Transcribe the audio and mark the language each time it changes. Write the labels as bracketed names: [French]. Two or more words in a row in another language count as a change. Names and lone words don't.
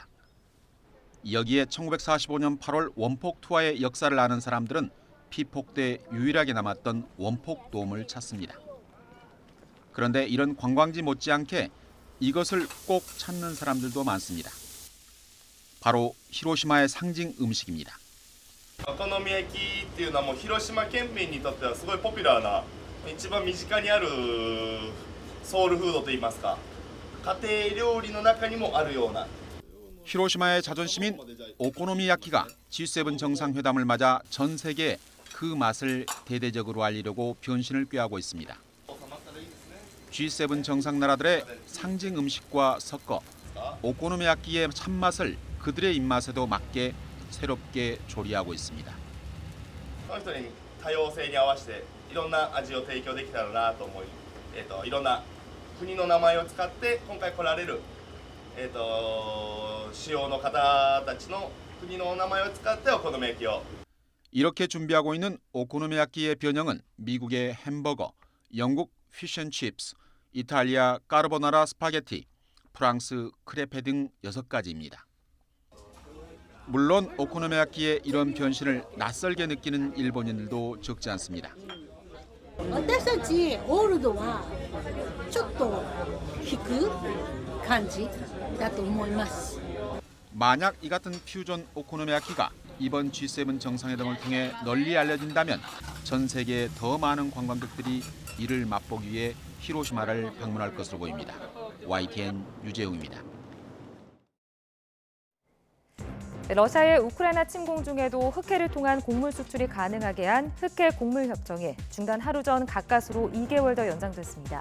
[Korean] 여기에 1945년 8월 원폭 투하의 역사를 아는 사람들은 피폭 때 유일하게 남았던 원폭돔을 찾습니다. 그런데 이런 관광지 못지않게 이것을 꼭 찾는 사람들도 많습니다. 바로 히로시마의 상징 음식입니다. [Japanese] お好み焼きっていうのはもう広島県民にとってはすごいポピュラーな一番身近にあるソウルフードといいますか家庭料理の中にもあるような [Korean] 히로시마의 자존심인 오코노미야키가 G7 정상회담을 맞아 전 세계에 그 맛을 대대적으로 알리려고 변신을 꾀하고 있습니다. G7 정상 나라들의 상징 음식과 섞어 오코노미야키의 참맛을 그들의 입맛에도 맞게 새롭게 조리하고 있습니다. [Japanese] その人に多様性に合わせていろんな味を提供できたらなと思い、いろんな国の名前を使って今回来られる、主要の方たちの国の名前を使ってお好み焼きを [Korean] 이렇게 준비하고 있는 오코노미야키의 변형은 미국의 햄버거, 영국 피쉬앤칩스, 이탈리아 까르보나라 스파게티, 프랑스 크레페 등 6가지입니다. 물론 오코노미야키의 이런 변신을 낯설게 느끼는 일본인들도 적지 않습니다. [Japanese] 私たちオールドはちょっと引く感じだと思います. [Korean] 만약 이 같은 퓨전 오코노미야키가 이번 G7 정상회담을 통해 널리 알려진다면 전 세계에 더 많은 관광객들이 이를 맛보기 위해 히로시마를 방문할 것으로 보입니다. YTN 유재웅입니다. 러시아의 우크라이나 침공 중에도 흑해를 통한 곡물 수출이 가능하게 한 흑해 곡물 협정이 중단 하루 전 가까스로 2개월 더 연장됐습니다.